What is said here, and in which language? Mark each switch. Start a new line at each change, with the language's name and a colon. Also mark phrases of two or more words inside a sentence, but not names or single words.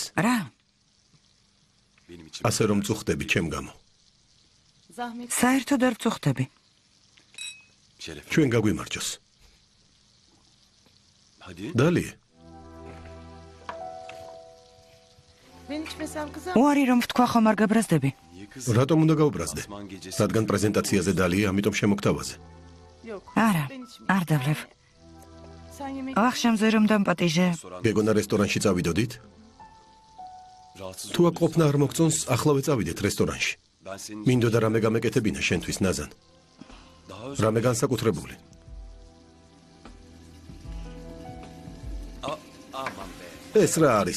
Georgian: რა? ასე რომ წუხდები ჩემ გამო.
Turkish: zahmet.
Georgian: საერთოდ არ წუხდები. ჩვენ გაგვიმარჯოს. დალი,
Turkish: Ben içmesem kızar.
Georgian: უარი რომ ვთქვა ხომ არ გაბრაზდები. რატომ უნდა გაუბრაზდე? რადგან პრეზენტაციაზე დალია, ამიტომ შემოგთავაზე.
Turkish: Yok.
Georgian: არა,
Turkish: Ben içmeyeyim.
Georgian: არ დავლევ.
Turkish: Sen yemek
Georgian: ვახშამზე რომ დამპატიჟე. გეგონა რესტორანში წავიდოდით? თუ აქ ყოფნა არ მოგწონს, ახლავე წავიდეთ რესტორანში. მინდოდა რამე გამეკეთებინა შენთვის ნაზან. რამე განსაკუთრებული. ეს რა არის?